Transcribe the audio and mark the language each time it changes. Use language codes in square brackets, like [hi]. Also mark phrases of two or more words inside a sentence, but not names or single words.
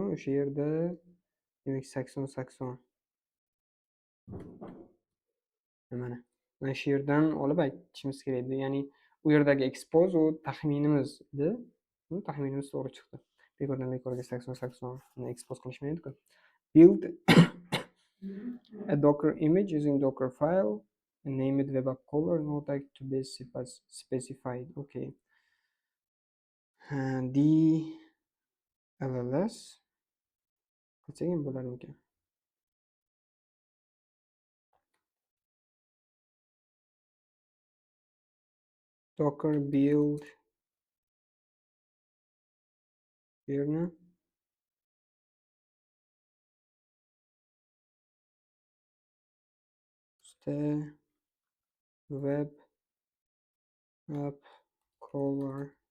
[uz] O'sha yerda demak 8080 mana shu yerdan olib aytishimiz kerak edi. Ya'ni u yerdagi expose u taxminimiz edi. Taxminimiz to'g'ri chiqdi. Bekordan bekorga 8080 ni expose qilishmaydi-ku. [en] Build a docker image using docker file and name it web app caller, no tag to be specified. [uz] Okay. DLLS qilsak ham bo'larmikan? [en] Docker build yerni web app caller.